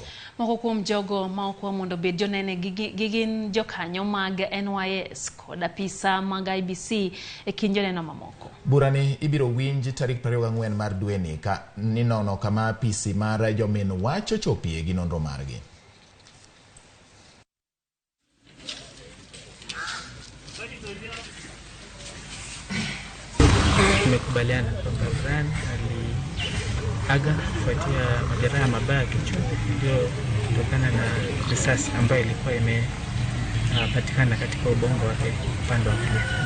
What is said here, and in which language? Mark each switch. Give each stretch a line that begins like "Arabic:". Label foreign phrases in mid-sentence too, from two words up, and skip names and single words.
Luo (Kenya and Tanzania): Moko kuom jogo ma okwa mondo bed jonene gin jokanyo mag NYS kod apisa mag IBC e kind joneno mamoko. Burani ibiro winj tarik 24 mar dweni ka ninono kama apisi mar jomin wacho chopie gi nonro margi.
Swahili: Tumekubaliana kwamba Brian aliaga kufuatia majeraha mabaya kichwa ndio kutokana na risasi ambayo ilikuwa imepatikana katika ubongo wake upande wa kulia.